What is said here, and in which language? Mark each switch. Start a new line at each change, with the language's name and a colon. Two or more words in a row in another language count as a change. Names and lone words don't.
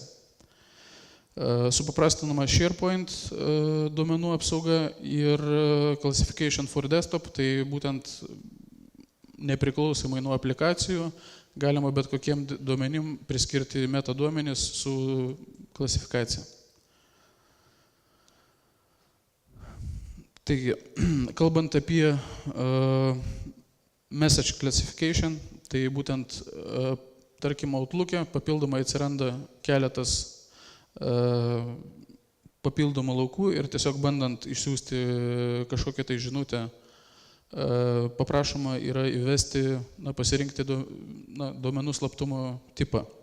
Lithuanian: Supaprastinama SharePoint duomenų apsauga ir Classification for Desktop, tai būtent nepriklausomai nuo aplikacijų galima bet kokiem duomenim priskirti metaduomenis su klasifikacija. Taigi, kalbant apie
English: message classification,
Lithuanian: tai būtent, tarkim, Outlook'e papildomai atsiranda keletas papildomų laukų ir tiesiog bandant išsiųsti kažkokią tai žinutę, paprašoma yra įvesti, pasirinkti duomenų slaptumo tipą.